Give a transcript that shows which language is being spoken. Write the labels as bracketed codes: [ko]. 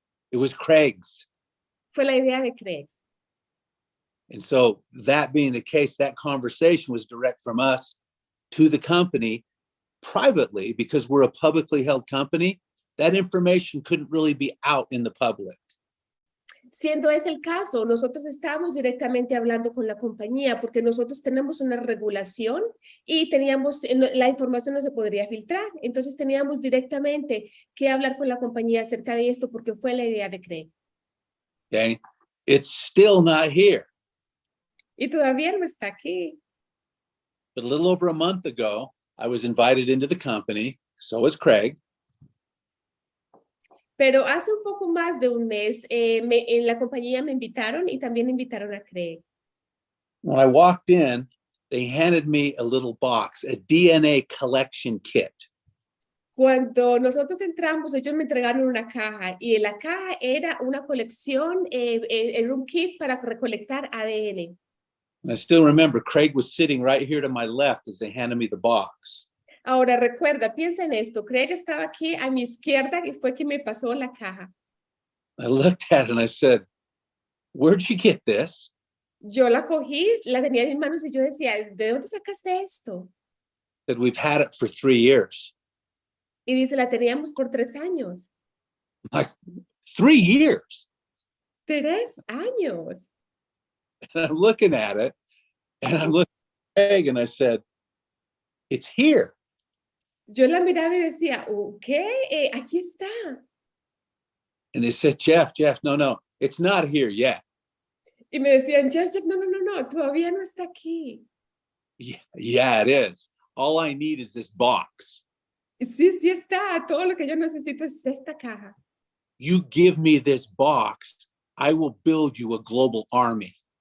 [en] It was Craig's. [es] Fue la idea de Craig. [en] And so that being the case, that conversation was direct from us to the company privately, because we're a publicly held company. That information couldn't really be out in the public. [es] Siendo ese el caso, nosotros estábamos directamente hablando con la compañía porque nosotros tenemos una regulación y la información no se podría filtrar. Entonces teníamos directamente que hablar con la compañía acerca de esto porque fue la idea de Craig. [en] Okay, it's still not here. [es] Y todavía no está aquí. [en] But a little over a month ago, I was invited into the company. So was Craig. [es] Pero hace un poco más de un mes, en la compañía me invitaron y también invitaron a Craig. [en] When I walked in, they handed me a little box, a DNA collection kit. [es] Cuando nosotros entramos, ellos me entregaron una caja y en la caja era una colección, era un kit para recolectar ADN. [en] And I still remember Craig was sitting right here to my left as they handed me the box. [es] Ahora recuerda, piensa en esto. Craig estaba aquí a mi izquierda y fue quien me pasó la caja. [en] I looked at it and I said, where'd you get this? [es] Yo la cogí, la tenía en mis manos y yo decía, ¿de dónde sacaste esto? [en] Said, we've had it for 3 years. [es] Y dice, la teníamos por 3 años. [en] I'm like, 3 years? [es] 3 años. [en] And I'm looking at it, and I'm looking at Craig, and I said, it's here. [es] Yo la miraba y decía, ¿qué? Aquí está. [en] And they said, Jeff, no, it's not here yet. [es] Y me decían, Jeff, no, todavía no está aquí. [en] Yeah, it is. All I need is this box. [es] Sí está. Todo lo que yo necesito es esta caja. [en] You give me this box, I will build you a global army.